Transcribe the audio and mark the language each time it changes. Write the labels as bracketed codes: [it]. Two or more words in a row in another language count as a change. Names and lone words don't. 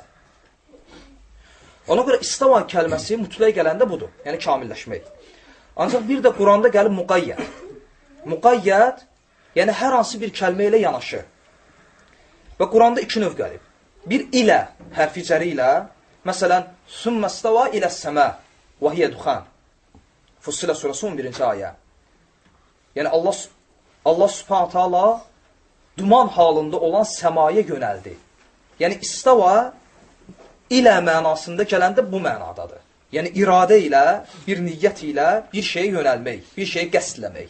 [az] Ona görə istava kəlməsi mütləq gələndə budur, yəni kamilləşmək. Ancaq bir də Quranda gəlib müqayyət. Müqayyət, yəni hər hansı bir kəlmə ilə yanaşır. Və Quranda iki növ gəlib. Bir ilə, hərfi cəri ilə, məsələn, [ar] ثُمَّ اسْتَوَى إِلَى السَّمَاءِ وَهِيَ دُخَانٌ [az] Fussilə surası 11-ci ayə. Yəni Allah [ar] سبحانه تعالى [az] duman halında olan səmaya yönəldi. Yəni istava ilə mənasında gələndə bu mənadadır. Yəni iradə ilə, bir niyyət ilə bir şeyə yönəlmək, bir şeyə qəsdləmək.